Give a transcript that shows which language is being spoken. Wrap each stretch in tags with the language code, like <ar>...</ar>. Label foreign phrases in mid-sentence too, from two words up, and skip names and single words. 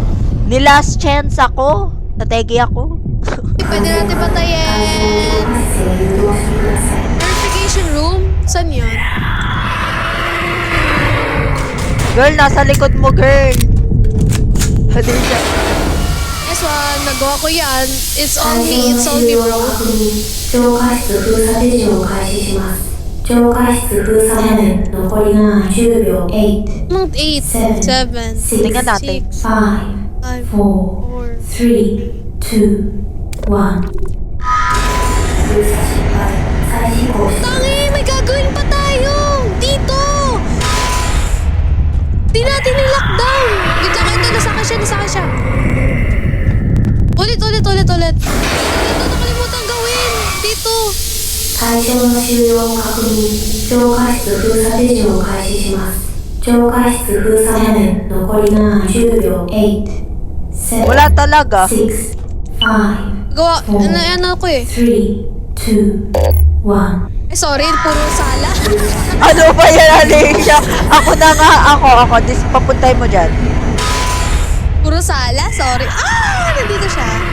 <tl>Ni last chance ako. Nategi ako. pwede natin patayin. Verification room? Saan yun? Girl, nasa likod mo, girl. Halika siya.</tl> <en>Yes, one.</en> <tl>Nagawa ko yan.</tl> <en>It's on me. It's on me, bro.</en> <ja>超過室封鎖手順を開始します。超過室封鎖まで残りが10秒。8、</ja> <en>Not 8, 7, 6,</en> <tl>Tingnan natin.</tl> <ja>5、</ja> <en>5,</en> <ja>4、</ja> <en>4.</en> <ja>3、2、1。封鎖失敗。再試行して。</ja> <tl>Tangi! May gagawin pa tayo! Dito! Di natin i-lockdown! Wait lang, ito. Nasaka siya. Ulit. Dito, nakalimutan gawin! Dito!</tl> <ja>対象の収容を確認。超過室封鎖手順を開始します。超過室封鎖まで残りが10秒。8、7、</ja> <tl>Wala talaga.</tl> <ja>6、5、</ja> <tl>Gawa, ano ko eh.</tl> <ja>3、2、1。</ja> <tl>Eh, sorry, puro sala. Ano ba yan, Alicia? Ako na nga. Ako. Papuntay mo dyan. Puro sala? Sorry. Nandito siya.</tl>